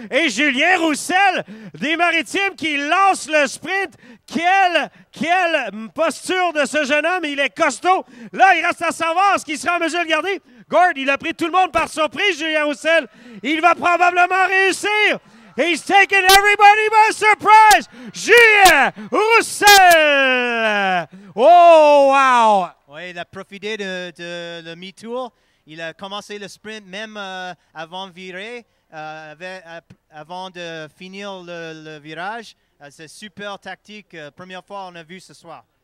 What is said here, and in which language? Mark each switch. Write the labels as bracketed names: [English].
[French] Et Julien Roussel des Maritimes qui lance le sprint. Quelle posture de ce jeune homme, il est costaud. Là, il reste à savoir ce qu'il sera en mesure de garder. Gord, il a pris tout le monde par surprise, Julien Roussel. Il va probablement réussir. [English] He's taken everybody by surprise! Julien Roussel! Oh, wow! [French] Oui, il a profité de le mi-tour. Il a commencé le sprint même avant de virer, avant de finir le virage. C'est super tactique. Première fois on a vu ce soir.